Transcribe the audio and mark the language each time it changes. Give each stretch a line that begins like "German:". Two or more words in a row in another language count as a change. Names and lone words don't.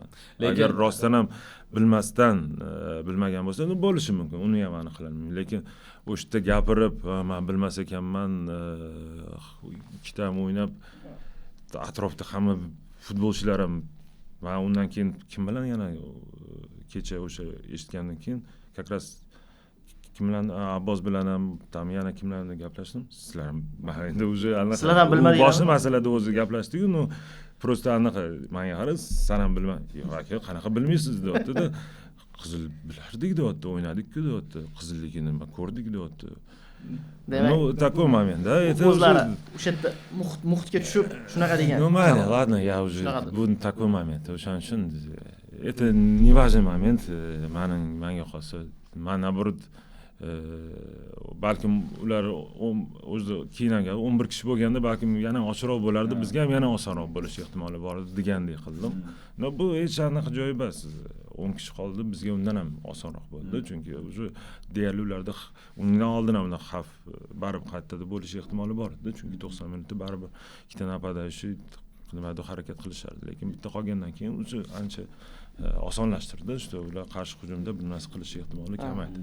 Uzbek: Agar rostdan ham bilmasdan bilmagan bo'lsa, bo'lishi mumkin, uni ham aniq qilaman. Lekin o'sha yerda gapirib, men bilmas ekanman, ikkita ham o'ynab, atrofda hamma futbolchilar ham, men undan keyin kim bilan yana kecha o'sha eshitgandan keyin
Russian: как раз
Uzbek: kim bilan Abbos bilan ham tam yana kimlarni gaplashdim, sizlar endi o'zi sizlar ham bilmadingiz, boshqa masalada o'zi gaplashdik-ku, просто anaqa menga qara, san ham bilma, yo'q aka, qanaqa bilmaysiz deyapti-da, qizil bilardik deyapti, o'ynadik-ku deyapti, qizilligini ko'rdik deyapti. Demak,
Russian: такой момент-da,
Uzbek: o'zlari o'sha yerda muhitga tushib shunaqa degan.
Russian: Ну, ладно, я уже bu такой момент,
Uzbek: o'shaning uchun
Russian: это не важный момент,
Uzbek: menga qolsa, men наоборот balkim ular o'zi keyin agar 11 kishi bo'lganda balkim yana oshiqroq bo'lardi, bizga ham yana osonroq bo'lishi ehtimoli bor degandek qildim. Bu hech anaqa joyi emas. 10 kishi qoldi, bizga undan ham osonroq bo'ldi, chunki o'sha deyarli ularda undan oldin ham xavf baribir qaytada bo'lishi ehtimoli bor edi, chunki 90 minutda baribir ikkita napadashi nimadir harakat qilishardi, lekin bitta qolgandan keyin o'sha ancha osonlashtirdi, işte ular qarshi hujumda bir narsa qilish ehtimoli kamaydi.